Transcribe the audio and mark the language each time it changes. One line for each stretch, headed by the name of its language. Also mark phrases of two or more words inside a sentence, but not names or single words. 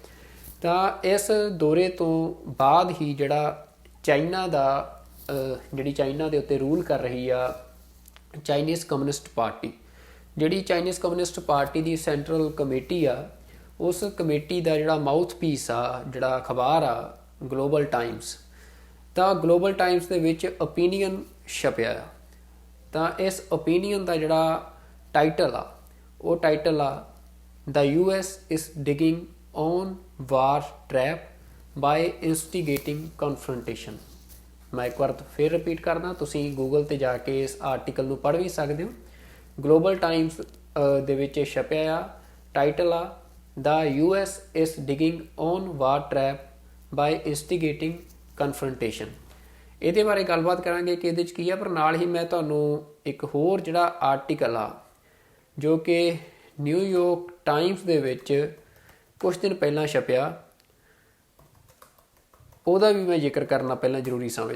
Punjabi: ਤਾਂ ਇਸ ਦੌਰੇ ਤੋਂ ਬਾਅਦ ਹੀ ਜਿਹੜਾ ਚਾਈਨਾ ਦਾ ਜਿਹੜੀ ਚਾਈਨਾ ਦੇ ਉੱਤੇ ਰੂਲ ਕਰ ਰਹੀ ਆ ਚਾਈਨੀਜ਼ ਕਮਿਊਨਿਸਟ ਪਾਰਟੀ, ਜਿਹੜੀ ਚਾਈਨੀਜ਼ ਕਮਿਊਨਿਸਟ ਪਾਰਟੀ ਦੀ ਸੈਂਟਰਲ ਕਮੇਟੀ ਆ, ਉਸ ਕਮੇਟੀ ਦਾ ਜਿਹੜਾ
English: mouth piece
Punjabi: ਆ, ਜਿਹੜਾ ਅਖਬਾਰ ਆ ਗਲੋਬਲ ਟਾਈਮਸ, ਤਾਂ ਗਲੋਬਲ ਟਾਈਮਸ ਦੇ ਵਿੱਚ ਓਪੀਨੀਅਨ ਛਪਿਆ ਆ। ਤਾਂ ਇਸ ਓਪੀਨੀਅਨ ਦਾ ਜਿਹੜਾ ਟਾਈਟਲ ਆ ਉਹ ਟਾਈਟਲ ਆ ਦਾ
English: US is digging on war trap by instigating confrontation।
Punjabi: ਮੈਂ ਇੱਕ ਵਾਰ ਫਿਰ ਰਿਪੀਟ ਕਰਦਾ, ਤੁਸੀਂ ਗੂਗਲ 'ਤੇ ਜਾ ਕੇ ਇਸ ਆਰਟੀਕਲ ਨੂੰ ਪੜ੍ਹ ਵੀ ਸਕਦੇ ਹੋ। ਗਲੋਬਲ ਟਾਈਮਸ ਦੇ ਵਿੱਚ ਛਪਿਆ ਆ, ਟਾਈਟਲ ਆ ਦਾ
English: US is digging on war trap by instigating confrontation।
Punjabi: ਇਹਦੇ ਬਾਰੇ ਗੱਲਬਾਤ ਕਰਾਂਗੇ ਕਿ ਇਹਦੇ 'ਚ ਕੀ ਆ, ਪਰ ਨਾਲ ਹੀ ਮੈਂ ਤੁਹਾਨੂੰ ਇੱਕ ਹੋਰ ਜਿਹੜਾ ਆਰਟੀਕਲ ਆ ਜੋ ਕਿ ਨਿਊਯਾਰਕ ਟਾਈਮਸ ਦੇ ਵਿੱਚ ਕੁਝ ਦਿਨ ਪਹਿਲਾਂ ਛਪਿਆ, ਉਹਦਾ ਵੀ ਮੈਂ ਜ਼ਿਕਰ ਕਰਨਾ ਪਹਿਲਾਂ ਜ਼ਰੂਰੀ ਸਮਝਦਾ।